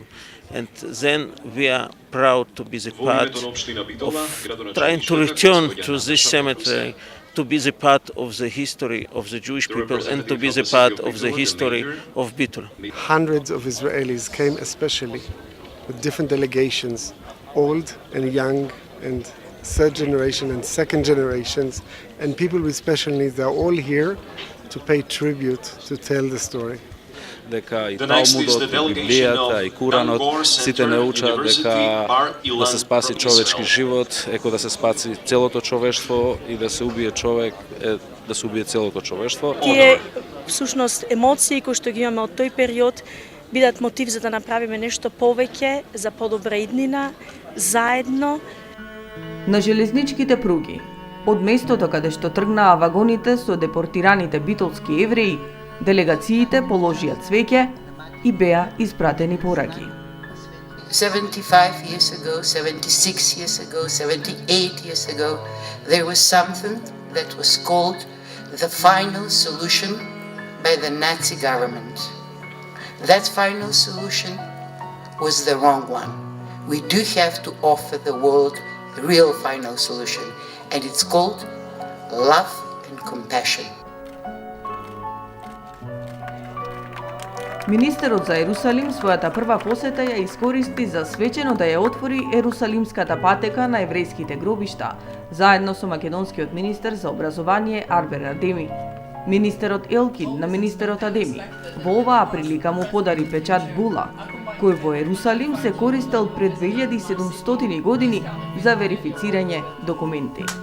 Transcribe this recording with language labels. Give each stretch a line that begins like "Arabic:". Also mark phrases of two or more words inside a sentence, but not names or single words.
English: And then we are proud to be the part of trying to return to this cemetery, to be the part of the history of the Jewish people and to be the part of the history of Bitola. Hundreds of Israelis came especially with different delegations, old and young and third generation and second generations, and people with special needs. They're all here to pay tribute, to tell the story.
Macedonian: Дека и Талмудот, и Библијата, и Куранот, сите не учат дека да се спаси човечки живот, еко да се спаси целото човештво и да се убие човек, да се убие целото човештво. Тие всушност емоции кои што ги имаме од тој период бидат мотив за да направиме нешто повеќе за подобра иднина, заедно. На железничките пруги, од местото каде што тргнаа вагоните со депортираните битолски евреи, делегациите положија цвеќе и беа испратени пораки.
English: 75 years ago, 76 years ago, 78 years ago, there was something that was called the final solution by the Nazi government. That final solution was the wrong one. We do have to offer the world a real final solution, and it's called love and compassion.
Macedonian: Министерот за Ерусалим својата прва посета ја искористи за свечено да ја отвори Ерусалимската патека на еврејските гробишта, заедно со македонскиот министер за образование Арбер Адеми. Министерот Елкин на министерот Адеми во оваа прилика му подари печат була, кој во Ерусалим се користел пред 2700 години за верифицирање документи.